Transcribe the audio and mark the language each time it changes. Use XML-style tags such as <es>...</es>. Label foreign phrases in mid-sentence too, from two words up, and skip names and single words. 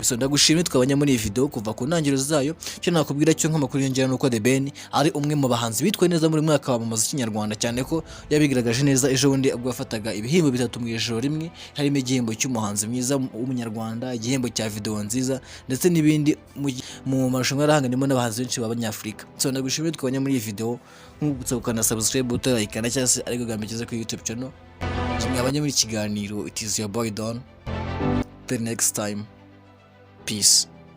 <rw>So ndagushimye twabanye muri iyi video kuva ku ntangiriro zayo. Cyo nakubwira cyo nk'amakuru yongera nuko The Ben ari umwe mu bahanzi bitwaye neza muri mwaka wa muziki nyarwanda, cyane ko yabigaragaje neza ejo bundi ubwo yafataga ibihembo 3 mu ijoro rimwe, harimo igihembo cy'umuhanzi mwiza w'umunyarwanda, igihembo cya video nziza ndetse n'ibindi mu marushanwa yarahanganimo n'abahanzi benshi b'abanyafrika. So ndagushimye twabanye muri iyi video, nk'ugutsa ukana subscribe utarayikana cyangwa se ariko gambikeze ku YouTube channel. Mwabanye muri kiganiro</rw> <en>It is your boy Don. Till next time, peace.</en>